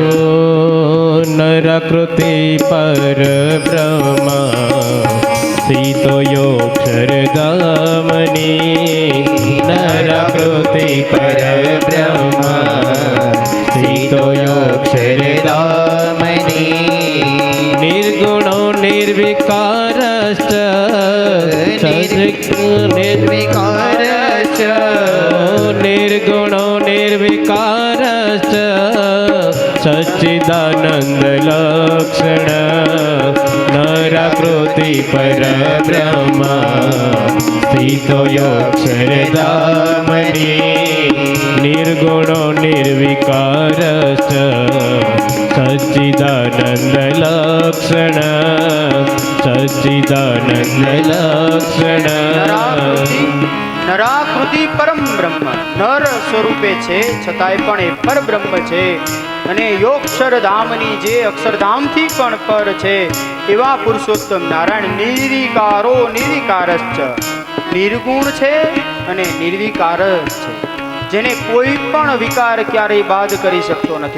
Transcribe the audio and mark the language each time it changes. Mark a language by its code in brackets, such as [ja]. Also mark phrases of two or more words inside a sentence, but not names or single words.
[sa] નરાકૃતિ પર બ્રહ્મ સ્થિતો યોગક્ષરધામની, નરાકૃતિ પર બ્રહ્મ સ્થિતો યોગક્ષર ધામની, निर्विकारश्च निर्विकारश्च निर्गुणो निर्विकारश्च सच्चिदानन्दलक्षण नराकृति परब्रह्म स्थितो योऽक्षरधामनि निर्गुणो निर्विकारश्च सच्चिदानन्दलक्षण सच्चिदानन्दलक्षण [gu] નરાકૃતિ પરમ બ્રહ્મ નર સ્વરૂપે છે છતાંય પણ એ પરબ્રહ્મ છે અને યોગક્ષરધામની જે અક્ષરધામથી પણ પર છે એવા પુરુષોત્તમ નારાયણ નિર્વિકારો નિર્વિકારશ્ચ નિર્ગુણ છે અને નિર્વિકાર છે જેને કોઈ પણ વિકાર ક્યારેય બાદ કરી શકતો નથી.